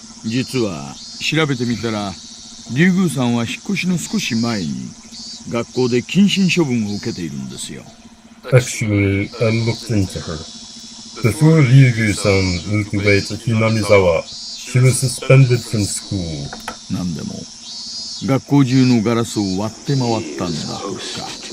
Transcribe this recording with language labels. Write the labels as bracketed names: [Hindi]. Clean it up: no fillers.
[Japanese] 実は調べてみたら、竜宮さんは引っ越しの少し前に学校で謹慎処分を受けているんですよ。 [English] Actually, I looked into her. Before Ryugu-san moved away to Hinamizawa, she was suspended from school. [Japanese] なんでも学校中のガラスを割って回ったんだとか。